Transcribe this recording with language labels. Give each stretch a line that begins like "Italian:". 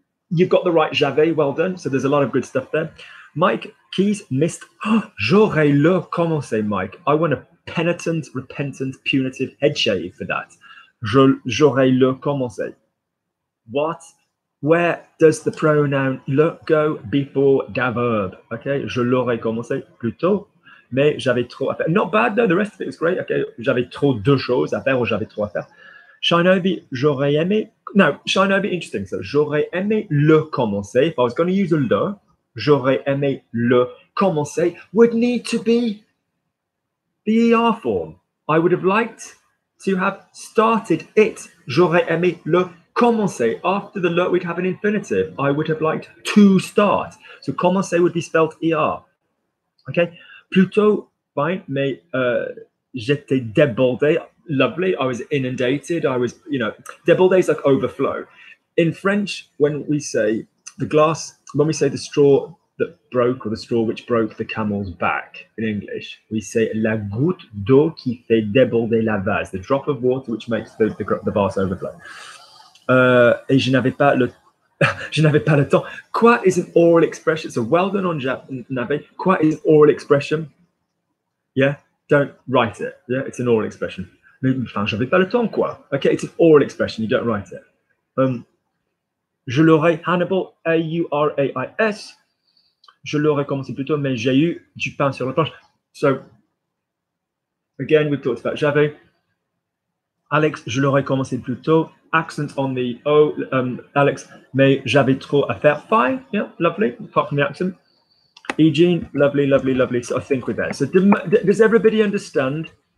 English: You've got the right j'avais, well done. So there's a lot of good stuff there. Mike Keys missed.
French: Oh, j'aurais le commencé, Mike.
English: I want a penitent, repentant, punitive head shave for that.
French: J'aurais le commencé.
English: What? Where does the pronoun le go before the verb?
French: Okay, je l'aurais commencé plus tôt, mais j'avais trop à faire.
English: Not bad though, the rest of it was great.
French: Okay, j'avais trop de choses à faire ou j'avais trop à faire. Shinobi, j'aurais aimé.
English: No, Shinobi, interesting.
French: So, j'aurais aimé le commencer.
English: If I was going to use a le,
French: j'aurais aimé le commencer
English: would need to be the ER form. I would have liked to have started it.
French: J'aurais aimé le commencer.
English: After the le, we'd have an infinitive. I would have liked to start. So commencer would be spelled ER. Okay.
French: Plutôt, fine, mais j'étais débordé.
English: Lovely. I was inundated. I was, débordé is like overflow. In French, when we say the glass, when we say the straw that broke, or the straw which broke the camel's back in English, we say
French: la goutte d'eau qui fait déborder la vase,
English: the drop of water which makes the vase overflow.
French: Et je n'avais pas le temps.
English: Quoi is an oral expression. So well done on Nabe. Quoi is an oral expression. Yeah, don't write it. Yeah, it's an oral expression.
French: Enfin, j'avais pas le temps, quoi.
English: Okay, it's an oral expression. You don't write it. Je l'aurais, Hannibal, A-U-R-A-I-S.
French: Je l'aurais commencé plus tôt, mais j'ai eu du pain sur la planche.
English: So, again, we've talked about j'avais.
French: Alex, je l'aurais commencé plus tôt.
English: Accent on the O, Alex,
French: mais j'avais trop à faire.
English: Fine, yeah, lovely, apart from the accent. Eugene, lovely, lovely, lovely. So I think we're there. So does everybody understand?